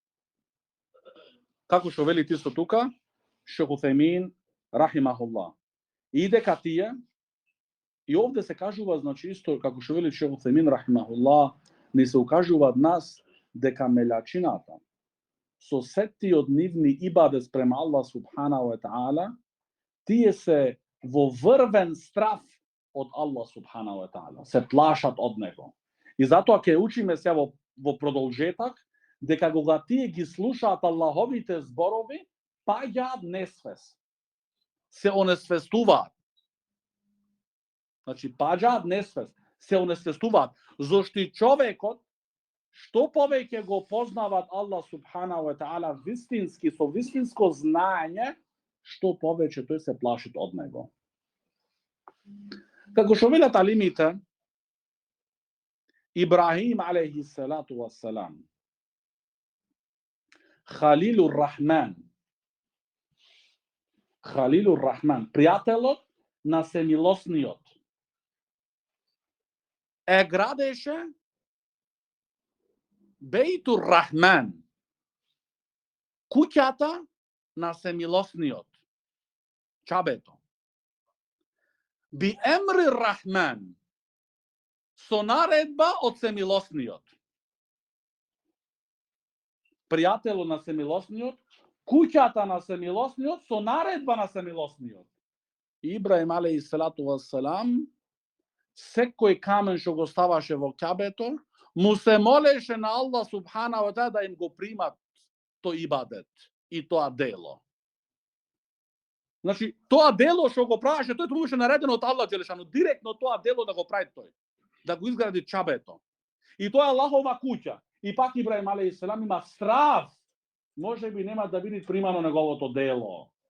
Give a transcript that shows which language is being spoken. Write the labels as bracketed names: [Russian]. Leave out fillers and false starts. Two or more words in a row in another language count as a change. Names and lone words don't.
[Macedonian] Како што вели исто тука, Шейх Утемин рахимахуллах. И дека тие, и овде се кажува, значи, исто, како што вели Шейх Утемин рахимахуллах, ни се укажува нас дека мелачината со сетиот нивни ибадет спрема Аллах [Arabic] سبحانه وتعالى, [Macedonian] тие се во врвен страф од Аллах [Arabic] سبحانه وتعالى, [Macedonian] се плашат од него. И затоа ќе учиме се во продолжетак дека кога тие ги слушаат Аллаховите зборови, паѓаат несвест. Се онесвестуваат. Значи, паѓаат несвест, се онесвестуваат. Зошто и човекот, што повеќе го познават Аллах [Arabic] سبحانه وتعالى [Macedonian] вистински, со вистинско знаење, што повеќе тој се плаши од него. Како што велат алимите, [Arabic] إبراهيم عليه الصلاة والسلام، خليل الرحمن, [Macedonian] пријателот на Семилосниот, е градеше [Arabic] بيت الرحمن, [Macedonian] куќата на Семилосниот, чабето. [Arabic] بأمر الرحمن, [Macedonian] со наредба од Семилосниот. Пријателот на Семилосниот, куќата на Семилосниот, со наредба на Семилосниот. [Arabic] إبراهيم عليه الصلاة والسلام, [Macedonian] секој камен што го ставаше во ќабето, му се молеше на Аллах [Arabic] سبحانه وتعالى [Macedonian] да им го примат тој ибадет и тоа дело. Значи, тоа дело што го правеше, тој тоа беше наредено од Аллах Джелешану, директно тоа дело да го прави тој, да го изгради чабето. И тоа е Аллахова куќа. И пак Ибраим алейхиселам има страв, може би нема да биде примано неговото дело.